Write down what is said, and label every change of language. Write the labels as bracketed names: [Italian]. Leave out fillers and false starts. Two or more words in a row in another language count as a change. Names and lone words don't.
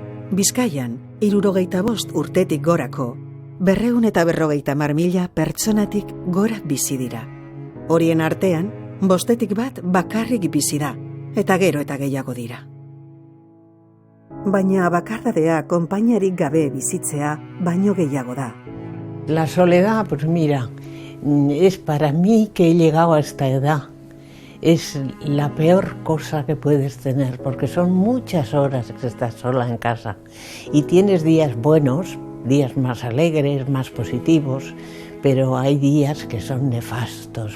[Basque] Bizkaian, 65 urtetik gorako, 250.000 pertsonatik gora bizi dira. Horien artean, 5 bat bakarrik bizi da, eta gero eta gehiago dira. Baina bakardadea konpainiarik gabe bizitzea baino gehiago da. [Spanish] La soledad, pues mira, es para mí que he llegado a esta edad. Es la peor cosa que puedes tener, porque son muchas horas que estás sola en casa y tienes días buenos, días más alegres, más positivos, pero hay días que son nefastos.